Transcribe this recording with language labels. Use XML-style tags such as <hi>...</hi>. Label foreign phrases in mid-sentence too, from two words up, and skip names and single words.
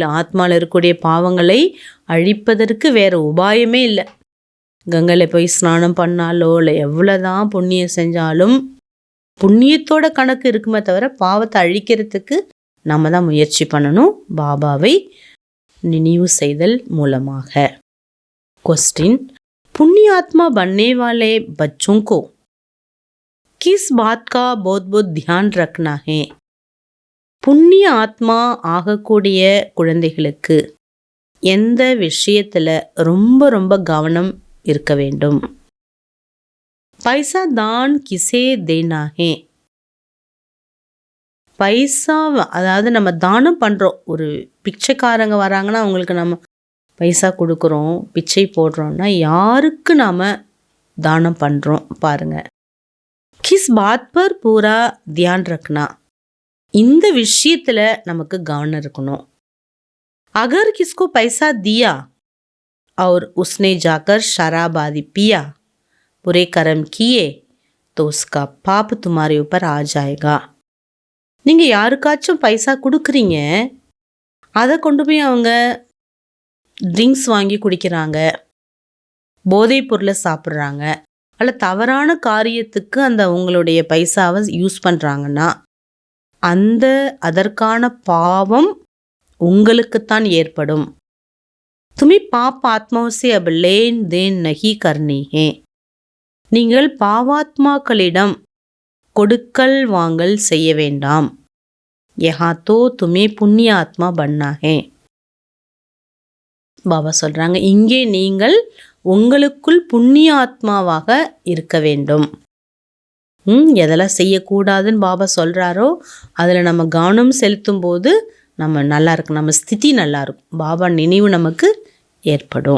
<ta>ஆத்மாவில் இருக்கக்கூடிய பாவங்களை அழிப்பதற்கு வேற உபாயமே இல்லை. கங்கையில் போய் ஸ்நானம் பண்ணாலோ இல்லை எவ்வளோதான் புண்ணியம் செஞ்சாலும் புண்ணியத்தோட கணக்கு இருக்குமே தவிர பாவத்தை அழிக்கிறதுக்கு நம்ம தான் முயற்சி பண்ணணும், பாபாவை நினைவு செய்தல் மூலமாக.</ta> <hi>क्वेश्चन, पुण्यात्मा बनने वाले बच्चों को किस बात का बहुत ध्यान रखना है?</hi> <ta>புண்ணிய ஆத்மா ஆகக்கூடிய குழந்தைகளுக்கு எந்த விஷயத்துல ரொம்ப ரொம்ப கவனம் இருக்க வேண்டும்?</ta> <hi>पैसा दान किसे देना है.</hi> <ta>பைசா அதாவது நம்ம தானம் பண்றோம். ஒரு பிச்சைக்காரங்க வராங்கன்னா அவங்களுக்கு நம்ம பைசா கொடுக்குறோம், பிச்சை போடுறோம்னா யாருக்கு நாம தானம் பண்றோம் பாருங்க.</ta> <hi>किस बात पर पूरा ध्यान रखना.</hi> <ta>இந்த விஷயத்துல நமக்கு கவனம் இருக்கணும்.</ta> <hi>अगर किसको पैसा दिया और उसने जाकर शराब आदि पिया, बुरे कर्म किए, तो उसका पाप तुम्हारे ऊपर आ जाएगा.</hi> <ta>நீங்க யாருக்காச்சும் பைசா கொடுக்குறீங்க, அதை கொண்டு போய் அவங்க ட்ரிங்க்ஸ் வாங்கி குடிக்கிறாங்க, போதைப் பொருளை சாப்பிட்றாங்க, அல்ல தவறான காரியத்துக்கு அந்த உங்களுடைய பைசாவை யூஸ் பண்ணுறாங்கன்னா அதற்கான பாவம் உங்களுக்குத்தான் ஏற்படும்.</ta> <hi>तुम्हें पाप आत्माओं से अब लेन देन नहीं करनी है.</hi> <ta>நீங்கள் பாவாத்மாக்களிடம் கொடுக்கல் வாங்கல் செய்ய வேண்டாம்.</ta> <hi>यहाँ तो तुम्हें पुण्य आत्मा बनना है.</hi> <ta>பாபா சொல்றாங்க, இங்கே நீங்கள் உங்களுக்குள் புண்ணிய ஆத்மாவாக இருக்க வேண்டும். எதெல்லாம் செய்யக்கூடாதுன்னு பாபா சொல்றாரோ அதில் நம்ம கவனம் செலுத்தும் போது நம்ம நல்லா இருக்கும், நம்ம ஸ்திதி நல்லா இருக்கும், பாபா நினைவு நமக்கு ஏற்படும்.</ta>